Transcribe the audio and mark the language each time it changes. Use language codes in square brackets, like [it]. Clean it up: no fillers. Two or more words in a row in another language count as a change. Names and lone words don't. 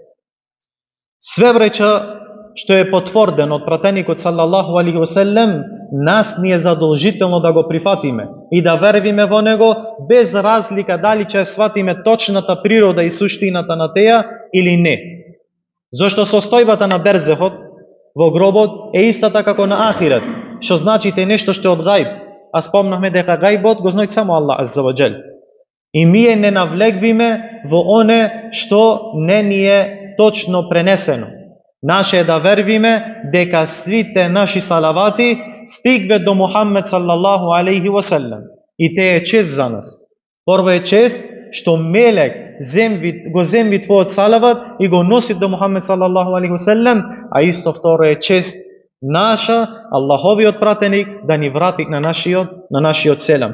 [mk] Све вреча што е потврдено од пратеникот [ar] صلى الله عليه وسلم, [mk] нас ни е задолжително да го прифатиме и да вервиме во него, без разлика дали ќе сватиме точната природа и суштината на теја или не. Зошто состојбата на берзехот во гробот е истата како на ахирет, што значи те нешто што е од гајб, а спомнахме дека гајбот го знаи само Аллах [ar] عز وجل. [mk] И ние не навлегвиме во оне што не ни е точно пренесено. Наше е да вервиме дека свите наши салавати стигве до Мухаммед [ar] صلى الله عليه وسلم. [mk] И те е чест за нас. Прво е чест што мелек го земви твојот салават и го носи до Мухаммед [ar] صلى الله عليه وسلم, [mk] а исто второ е чест наша, Аллаховиот пратеник, да ни врати на нашиот селам.